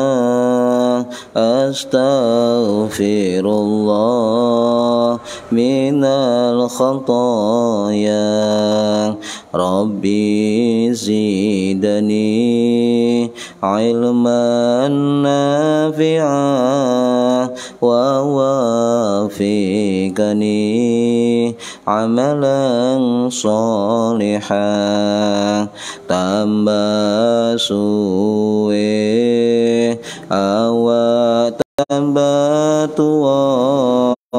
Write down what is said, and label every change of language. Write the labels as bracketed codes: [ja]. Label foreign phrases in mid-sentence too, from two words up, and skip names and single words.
[ar] أستغفر الله من الخطايا. رب زدني علما نافعا ووفقني عملا صالحا. [jv] Tambah suwe awak tambah tua,